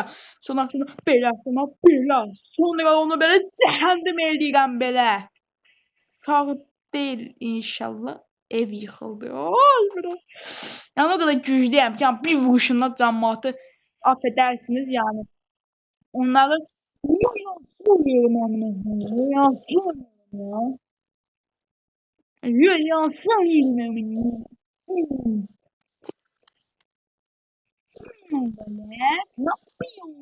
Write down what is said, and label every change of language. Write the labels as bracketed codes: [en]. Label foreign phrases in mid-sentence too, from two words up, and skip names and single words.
[az] Sonra belə. Sonra onu belə cəhənnəm eləyirəm belə. Sağ deyil inşallah. Ev yıxıldı. Yəni o qədər güclüyəm ki, yəni bir vuruşumda cəmaatı affedersiniz yəni. [tr] Onları yansıyorum amına. Yansıyorum ya. Yansıyorum. Böyle. Ne yapıyorum?